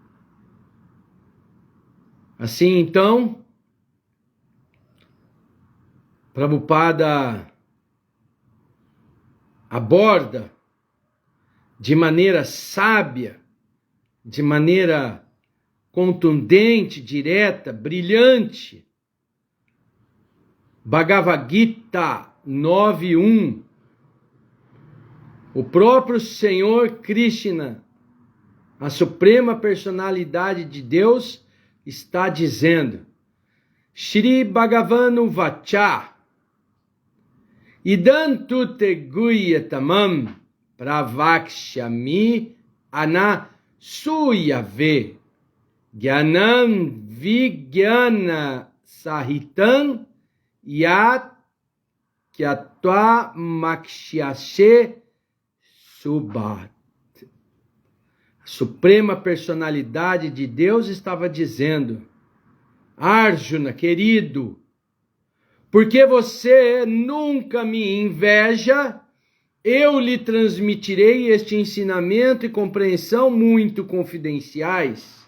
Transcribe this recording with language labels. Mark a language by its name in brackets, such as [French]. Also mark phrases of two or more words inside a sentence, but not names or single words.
[Portuguese] Assim, então, Prabhupada aborda de maneira sábia, de maneira contundente, direta, brilhante, Bhagavad Gita 9.1, o próprio Senhor Krishna, a suprema personalidade de Deus, está dizendo: [Sanskrit] श्री भगवानु वाच इदन्तु ते गुयतमम् प्रवक्ष्यामि अनसूयवे ज्ञानम् विज्ञान सहितम् यत् क्यत्वा मक्ष्यशे सुभत्. [Portuguese] A Suprema Personalidade de Deus estava dizendo: Arjuna, querido, porque você nunca me inveja, eu lhe transmitirei este ensinamento e compreensão muito confidenciais.